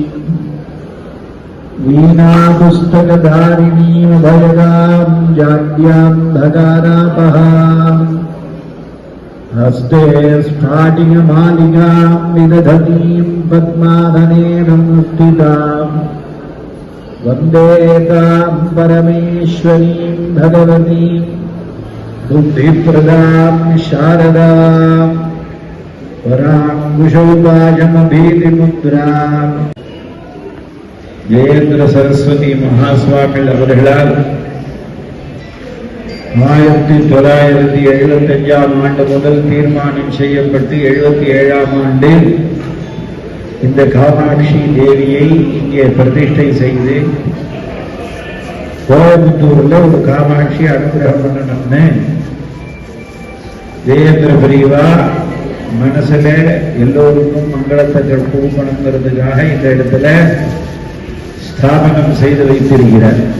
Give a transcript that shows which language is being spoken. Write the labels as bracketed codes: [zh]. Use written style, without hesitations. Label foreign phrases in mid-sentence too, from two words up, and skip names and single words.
[sa] वीणापुस्तकधारिणीं भजगां जाड्यां धगारापहाम् हस्ते स्फाटिकमालिकां विदधतीं पद्माधनेन मुक्तिदाम् वन्दे तां परमेश्वरीं भगवतीं बुद्धिप्रदां शारदाम् [ta] पराङ्कुशोपाशमभीतिमुद्राम् ஜெயேந்திர சரஸ்வதி மகாஸ்வாமிகள் அவர்களால் 1975ஆம் ஆண்டு முதல் தீர்மானம் செய்யப்பட்டு 77ஆம் ஆண்டில் இந்த காமாட்சி தேவியை இங்கே பிரதிஷ்டை செய்து கோயம்புத்தூர்ல ஒரு காமாட்சி அனுகிரகம் பண்ணணும்னு ஜெயேந்திர பிரிவா மனசுல எல்லோருக்கும் மங்களத்தை கொடுக்கணுங்கிறதுக்காக இந்த இடத்துல ஸ்தாபனம் செய்து வைத்திருக்கிறார்.